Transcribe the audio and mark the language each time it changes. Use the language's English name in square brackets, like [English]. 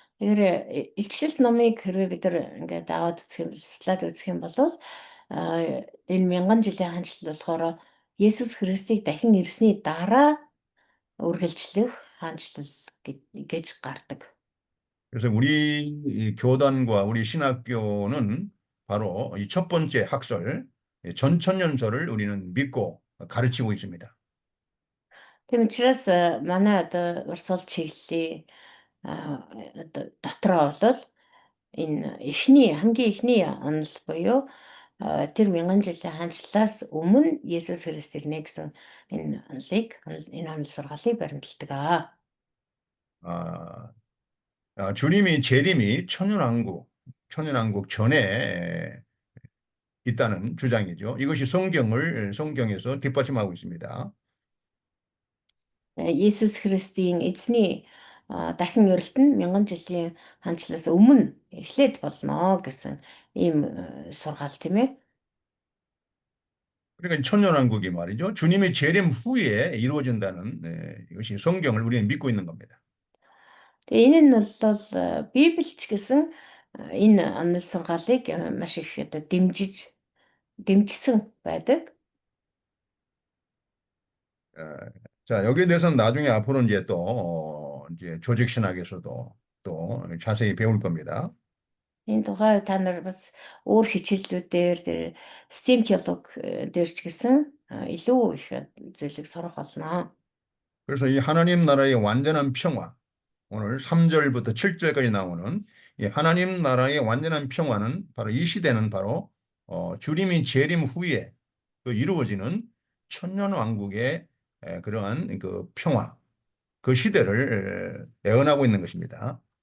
[Mongolian] Тэгэхээр илчлэлт номыг хэрвээ бид нар ингээд аваад үзэх юм, судлаад үзэх юм бол энэ 1000 жилийн хаанчлал болохоор Есүс Христийг дахин ирсний дараа үргэлжлэх хаанчлал гэж гардаг. [Korean] 그래서 우리 이 교단과 우리 신학교는 바로 이 첫 번째 학설, 전천년설을 우리는 믿고 가르치고 있습니다. [Mongolian] Тийм учраас манай одоо урсгал чиглэлийн одоо дотроо бол энэ хамгийн эхний онол буюу тэр 1000 жилийн хаанчлалаас өмнө Есүс Христ ирнэ гэсэн энэ онол сургаалыг баримталдаг. [Korean] 주님이 재림이 천년왕국 전에 있다는 주장이죠. 이것이 성경에서 뒷받침하고 있습니다. [Mongolian] Есүс Христийн эзний дахин ирэлт нь 1000 жилийн хаанчлалаас өмнө эхлээд болно гэсэн ийм сургаал тийм ээ. [Korean] 그러니까 천년왕국이 말이죠. 주님의 재림 후에 이루어진다는 이것이 성경을 우리는 믿고 있는 겁니다. [Mongolian] Тэгээ энэ нь бол Библич гэсэн энэ онол сургаалыг маш их одоо дэмжсэн байдаг. [Korean] 자, 여기에 대해서는 나중에 앞으로 이제 또 이제 조직 신학에서도 또 자세히 배울 겁니다. [Mongolian] Энэ тухай та нар бас өөр хичээллүүдээр STEM теолог дээр ч гэсэн илүү их зүйлийг сурах болно. [Korean] 그래서 이 하나님 나라의 완전한 평화, 오늘 3절부터 7절까지 나오는 이 하나님 나라의 완전한 평화는 바로 이 시대는 바로 주님이 재림 후에 이루어지는 천년왕국의 그러한 그 평화, 그 시대를 예언하고 있는 것입니다.